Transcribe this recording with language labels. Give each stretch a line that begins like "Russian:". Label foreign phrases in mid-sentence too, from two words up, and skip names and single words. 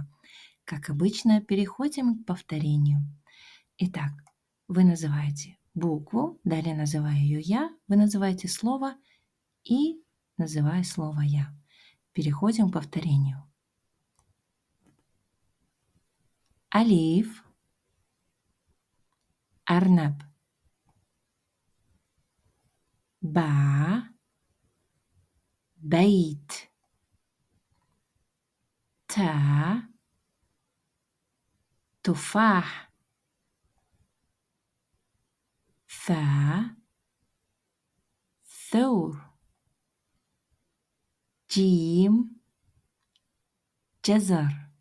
Russian: Как обычно, переходим к повторению. Итак, вы называете букву, далее называю ее я, вы называете слово и называю слово я. Переходим к повторению.
Arabic: Алиф, أرنب باء, بيت تاء تفاح, ثا ثور جيم جزر